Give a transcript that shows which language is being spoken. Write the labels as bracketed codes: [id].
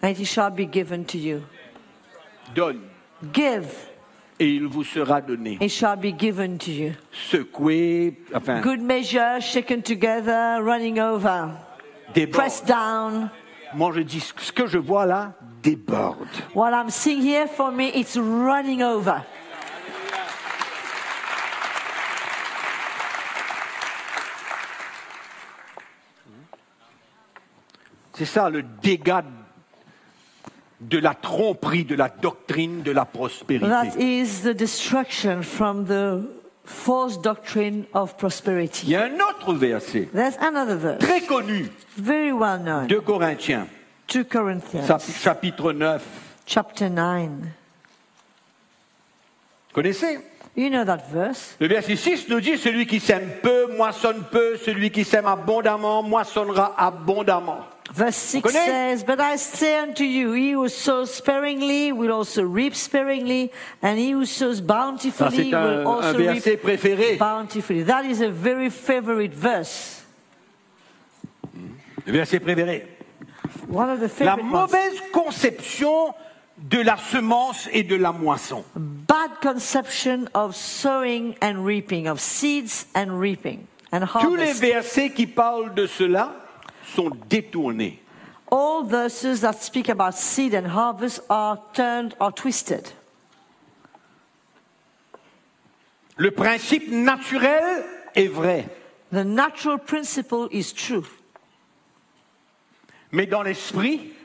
[en] And it shall be given to you. [fr] Donne. [en] Give. [fr] Et il vous sera donné. [en] It shall be given to you. [fr] Secoué, enfin. [en] Good measure, shaken together, running over. [fr] Déborde. [en] Pressed down. [fr] Moi, je dis, ce que je vois là, déborde. [en] What I'm seeing here for me, it's running over. [fr] C'est ça, le dégât de la tromperie, de la doctrine, de la prospérité. [en] That is the destruction from the false doctrine of prosperity. [fr] Il y a un autre verset. [en] There's another verse. [fr] Très connu. [en] Very well known. [fr] 2 Corinthiens. [en] 2 Corinthians. [fr] Chapitre 9. [en] Chapter 9. [fr] Connaissez? [en] You know that verse. [fr] Le verset 6 nous dit, celui qui sème peu, moissonne peu, celui qui sème abondamment, moissonnera abondamment. [en] Verse 6 says, but I say unto you, he who sows sparingly will also reap sparingly, and he who sows bountifully will also reap bountifully. [fr] C'est un verset préféré. [en] Bountifully. That is a very favorite verse. [fr] Le verset préféré. [en] One of the favorite [fr] La mauvaise [en] ones. [fr] Conception de la semence et de la moisson. [en] Bad conception of sowing and reaping, of seeds and reaping, and harvest. [fr] Tous les versets qui parlent de cela sont détournés. [en] All verses that speak about seed and harvest are turned or twisted. [fr] Le principe naturel est vrai. [en] The natural principle is true. [fr] Mais dans l'esprit,